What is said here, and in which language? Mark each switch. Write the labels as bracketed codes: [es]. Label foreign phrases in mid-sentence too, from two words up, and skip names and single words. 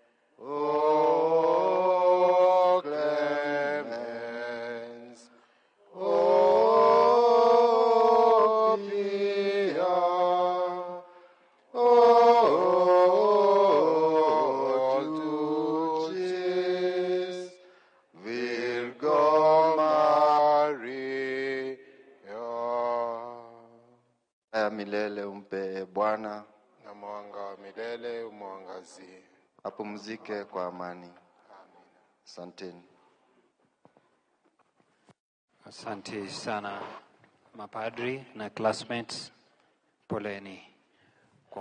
[la] O clemens, o pia, o dulcis Virgo Maria. [sw] Haya milele umpe Bwana, na mwanga wa milele umwangazie. apumzike kwa amani. Asanteni. Asante sana mapadri na classmates, poleni kwa